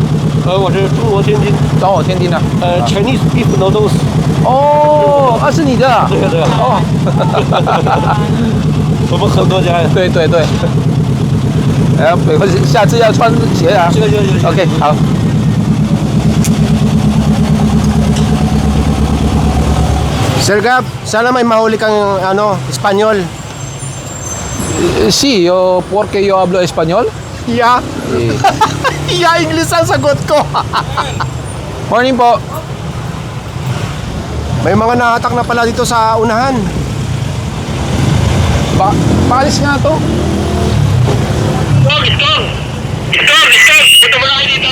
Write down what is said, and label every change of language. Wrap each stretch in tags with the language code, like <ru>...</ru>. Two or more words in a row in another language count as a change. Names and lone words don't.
<zh>我是中国天津。中国天津的。</zh> <en>Chinese beef noodles。</en> <zh>哦，是你的。对啊对啊。哦。我们很多家呀。对对对。哎，没关系，下次要穿鞋啊。行。 OK，好。</zh> <tl>Sir Gab, sana may mahuli kang Espanyol.</tl> <es>Sí, yo, porque yo hablo español.</es> <en>Yeah. Eh,</en> <tl>Yeah, English ang sagot ko. Morning po. May mga nahatak na pala dito sa unahan. Paalis nga to. Gistong! Punta mo na kayo dito.</tl>